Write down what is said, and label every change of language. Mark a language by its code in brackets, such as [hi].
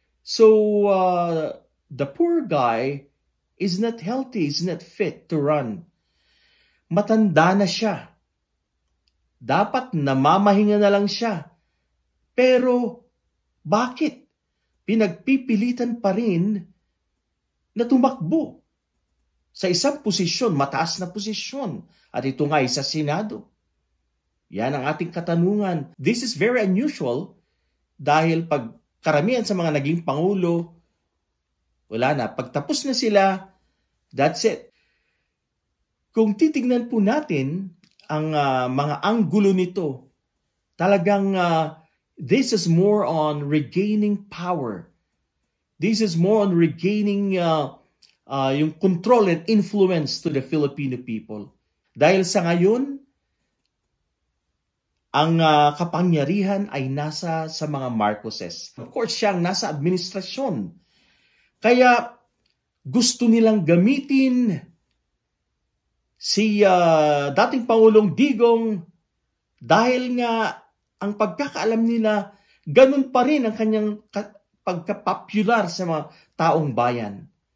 [en] So, the poor guy is not healthy, is not fit to run. [tl] Matanda na siya. Dapat namamahinga na lang siya. Pero, bakit? Pinagpipilitan pa rin na tumakbo sa isang posisyon, mataas na posisyon. At ito nga ay sa Senado. Yan ang ating katanungan. [en] This is very unusual [tl] dahil pag karamihan sa mga naging Pangulo, wala na. Pagtapos na sila, [en] that's it. [tl] Kung titignan po natin ang mga anggulo nito, talagang [en] this is more on regaining power. This is more on regaining yung control and influence to the Filipino people. [tl] Dahil sa ngayon, ang kapangyarihan ay nasa sa mga Marcoses. [en] Of course, [tl] siyang nasa administrasyon. Kaya gusto nilang gamitin si dating Pangulong Digong dahil nga ang pagkakaalam nila, ganun pa rin ang kanyang pagka-popular sa mga taong bayan.